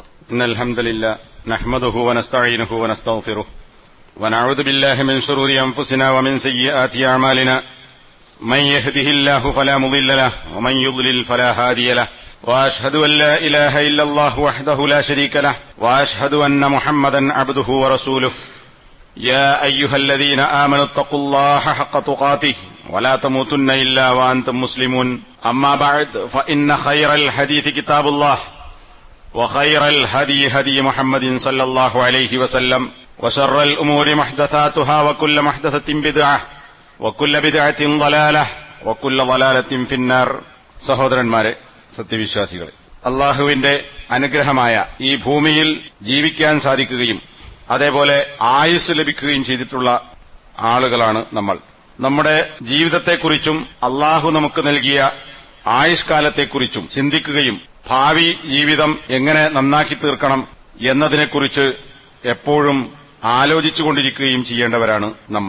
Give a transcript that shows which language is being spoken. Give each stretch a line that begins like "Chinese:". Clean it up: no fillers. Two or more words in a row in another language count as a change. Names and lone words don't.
Arabic: إن الحمد لله نحمده ونستعينه ونستغفره ونعوذ بالله من شرور أنفسنا ومن سيئات أعمالنا من يهده الله فلا مضل له ومن يضلل فلا هادي له وأشهد أن لا إله إلا الله وحده لا شريك له وأشهد أن محمدا عبده ورسوله يا أيها الذين آمنوا اتقوا الله حق تقاته ولا تموتن إلا وأنتم مسلمون أما بعد فإن خير الحديث كتاب الله وخير الهدي هدي محمد صلى الله عليه وسلم وشر الأمور محدثاتها وكل محدثة بدعة وكل بدعة ضلالة وكل ضلالة في النار.
Malayalam: സഹോദരന്മാരെ, സത്യവിശ്വാസികളെ, അള്ളാഹുവിന്റെ അനുഗ്രഹമായ ഈ ഭൂമിയിൽ ജീവിക്കാൻ സാധിക്കുകയും അതേപോലെ ആയുസ് ലഭിക്കുകയും ചെയ്തിട്ടുള്ള ആളുകളാണ് നമ്മൾ. നമ്മുടെ ജീവിതത്തെക്കുറിച്ചും അള്ളാഹു നമുക്ക് നൽകിയ ആയുഷ്കാലത്തെക്കുറിച്ചും ചിന്തിക്കുകയും ഭാവി ജീവിതം എങ്ങനെ നന്നാക്കി തീർക്കണം എന്നതിനെക്കുറിച്ച് എപ്പോഴും ആലോചിച്ചുകൊണ്ടിരിക്കുകയും ചെയ്യേണ്ടവരാണ് നമ്മൾ.